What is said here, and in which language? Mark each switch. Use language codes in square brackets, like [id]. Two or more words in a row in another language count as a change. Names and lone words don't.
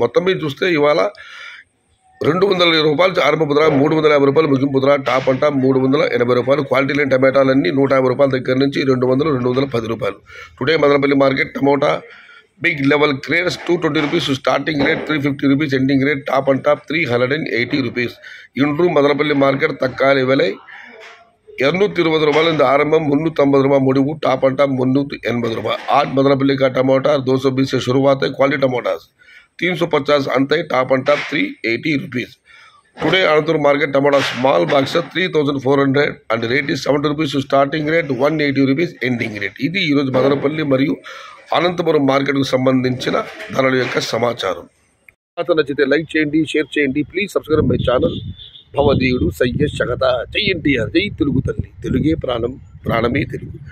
[te] మొత్తం మీద చూస్తే ఇవాళ 220 రూపాయలు ఆరంభ ధర, 350 రూపాయలు ముగింపు ధర, [en] top and top [te] 380 రూపాయలు. క్వాలిటీ లేని టమాటాలన్నీ 150 రూపాయల దగ్గర నుంచి 200, 210 రూపాయలు. [en] Today Madanapalli market tomato big level grades 220 rupees starting rate, 350 rupees ending rate, top and top 380 rupees. [ta] இன்று மதனப்பள்ளி மார்க்கெட் தக்காளி விலை 220 ரூபாயிலிருந்து ஆரம்பம், 350 ரூபாய் முடிவு, [en] top and top [ta] 380 ரூபாய். [hi] आज मदनपल्ली का टमाटर 220 से शुरुआत है. [en] quality tomatoes [hi] 350 अंत है, [en] top and top 380 rupees. Today Anantapur market tomato small box 3400 and rate is 70 rupees starting rate, 180 rupees ending rate. [te] ఇది ఈరోజు మదనపల్లి మరియు అనంతపురం మార్కెట్కు సంబంధించిన ధరల యొక్క సమాచారం. నచ్చితే లైక్ చేయండి, షేర్ చేయండి. [en] Please subscribe my channel. [te] భవదీయుడు సయ్యద్ శగత. జై ఎన్టీఆర్, జై తెలుగు తల్లి, తెలుగే ప్రాణం, ప్రాణమే తెలుగు.